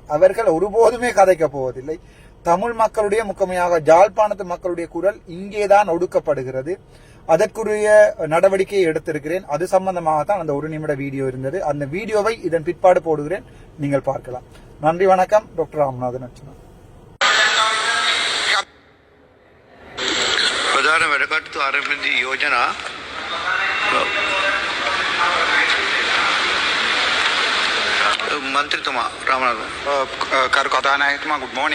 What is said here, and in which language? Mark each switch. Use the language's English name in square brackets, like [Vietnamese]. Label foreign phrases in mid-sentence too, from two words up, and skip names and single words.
[Tamil] அவர்கள் ஒருபோதுமே கதைக்க போவதில்லை. தமிழ் மக்களுடைய, முக்கியமாக யாழ்ப்பாணத்து மக்களுடைய குரல் இங்கேதான் ஒடுக்கப்படுகிறது. அதற்குரிய நடவடிக்கையை எடுத்திருக்கிறேன். அது சம்பந்தமாகத்தான் அந்த 1 நிமிட வீடியோ இருந்தது. அந்த வீடியோவை இதன் பிற்பாடு போடுகிறேன், நீங்கள் பார்க்கலாம். நன்றி, வணக்கம். டாக்டர் ராமநாதன் அர்ச்சுனா. [Sinhala] ප්‍රධාන වැඩකටයුතු ආරම්භදී යෝජනා මන්ත්‍රීතුමා රාමනාදන් කරු කතානායකතුමා [English] good morning.